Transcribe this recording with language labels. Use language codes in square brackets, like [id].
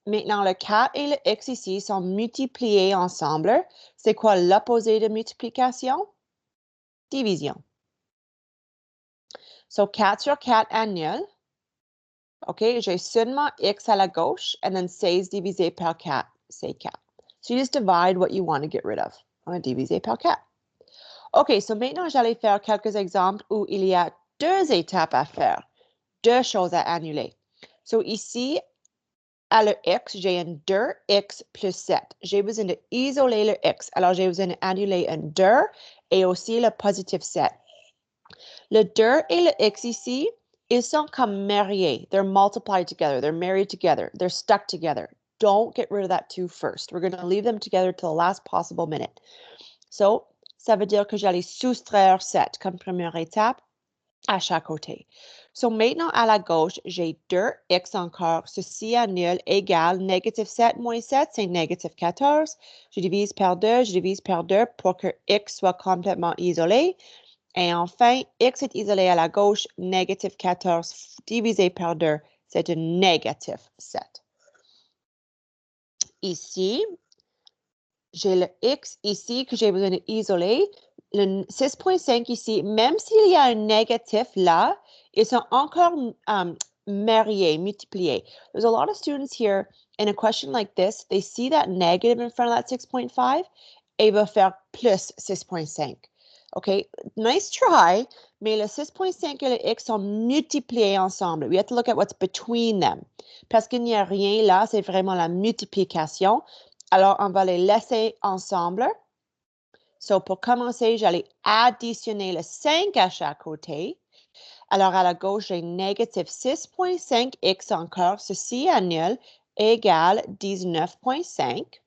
[fr] Maintenant, le 4 et le X ici sont multipliés ensemble. C'est quoi l'opposé de multiplication? Division. So, 4 sur 4 annule. OK, j'ai seulement X à la gauche, [en] and then [fr] 16 divisé par 4, c'est 4. [en] So you just divide what you want to get rid of. [fr] On va diviser par 4. OK, so maintenant, j'allais faire quelques exemples où il y a 2 étapes à faire, 2 choses à annuler. So ici, à le X, j'ai un 2X plus 7. J'ai besoin d'isoler le X. Alors, j'ai besoin d'annuler un 2 et aussi le positif 7. Le 2 et le X ici, ils sont comme mariés. [en] They're multiplied together. They're married together. They're stuck together. Don't get rid of that 2 first. We're going to leave them together till the last possible minute. [fr] So, ça veut dire que j'allais soustraire 7 comme première étape à chaque côté. So, maintenant, à la gauche, j'ai 2X encore. Ceci annule égale négative 7 moins 7, c'est négative 14. Je divise par 2 pour que X soit complètement isolé. Et enfin, X est isolé à la gauche, négative 14 divisé par 2, c'est un négative 7. Ici, j'ai le X ici que j'ai besoin d'isoler. Le 6.5 ici, même s'il y a un négatif là, ils sont encore mariés, multipliés. [en] There's a lot of students here in a question like this, they see that negative in front of that 6.5 [fr] et ils vont faire plus 6.5. OK, [en] nice try, [fr] mais le 6.5 et le X sont multipliés ensemble. [en] We have to look at what's between them. [fr] Parce qu'il n'y a rien là, c'est vraiment la multiplication. Alors, on va les laisser ensemble. So, pour commencer, j'allais additionner le 5 à chaque côté. Alors, à la gauche, j'ai négative 6.5x encore. Ceci annule égale 19.5.